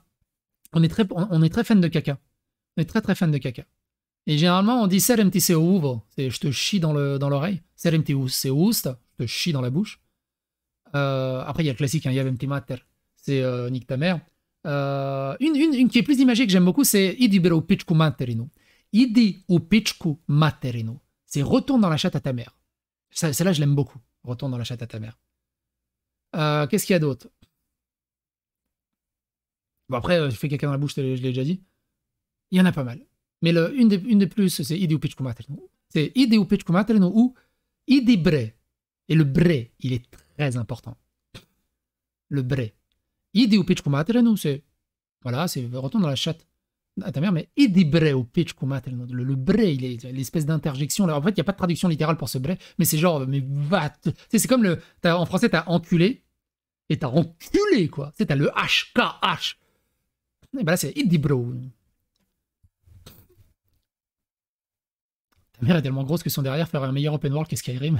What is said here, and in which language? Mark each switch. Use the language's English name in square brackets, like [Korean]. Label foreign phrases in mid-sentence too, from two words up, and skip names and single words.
[French] On est très fan de caca. On est très fan de caca. Et généralement, on dit [Serbian] serem ti se uvo. [French] C'est je te chie dans l'oreille. [Serbian] Serem ti se usta. [French] Je te chie dans la bouche. Après, il y a le classique, hein, [Serbian] Javem ti mater. [French] C'est nique ta mère. Une qui est plus imagée que j'aime beaucoup, c'est [Serbian] Idi bre u pičku materinu. Idi u pičku materinu. [French] C'est retourne dans la chatte à ta mère. Celle-là, je l'aime beaucoup. Retourne dans la chatte à ta mère. Qu'est-ce qu'il y a d'autre? Bon, après, je fais caca dans la bouche, je l'ai déjà dit. Il y en a pas mal. Mais une des plus, c'est [Serbian] Idi u pičku materinu. [French] C'est [Serbian] Idi u pičku materinu [French] ou [Serbian] Idi bre. [French] Et le bre, il est très important. Le bre. [Serbian] Idi u pičku materinu, [French] c'est... Voilà, c'est retourne dans la chatte à ta mère, mais [Serbian] idi bre u pičku materinu. [French] Le bre, il est l'espèce d'interjection. En fait, il n'y a pas de traduction littérale pour ce bre, mais c'est genre, mais va... C'est comme en français, t'as enculé, et t'as enculé, quoi. T'as le H, K, H. Et ben là, c'est [Serbian] idi bro. [French] Ta mère est tellement grosse que son derrière ferait un meilleur open world que Skyrim.